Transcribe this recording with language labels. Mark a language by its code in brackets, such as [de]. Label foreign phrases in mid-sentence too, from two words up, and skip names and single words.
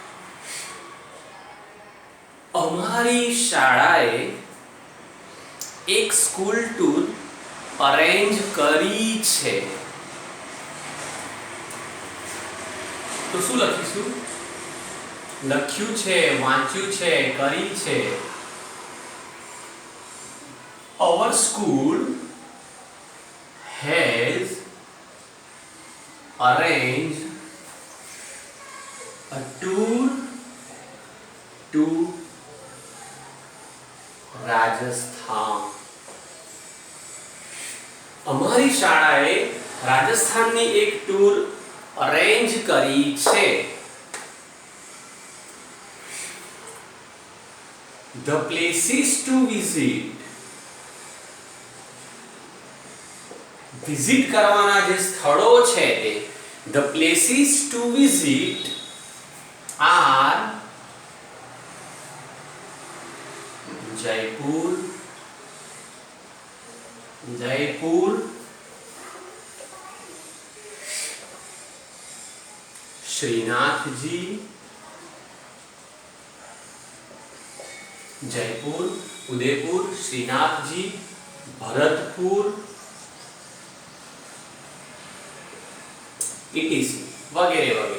[gu] અમારી શાળાએ એક [en] school tour arrange [gu] કરી છે. તો શું લખીશું? લખ્યું છે, વાંચ્યું છે, કરી છે. [en] Our school has arranged a tour to Rajasthan. [gu] અમારી શાળાએ રાજસ્થાનની એક [en] tour arrange [gu] કરી છે. [en] The places to visit, [gu] વિઝિટ કરવાના જે સ્થળો છે તે, [en] the places to visit are [gu] જયપુર, શ્રીનાથજી, જયપુર, ઉદયપુર, શ્રીનાથજી, ભરતપુર, ઇટીસી વગેરે વગેરે.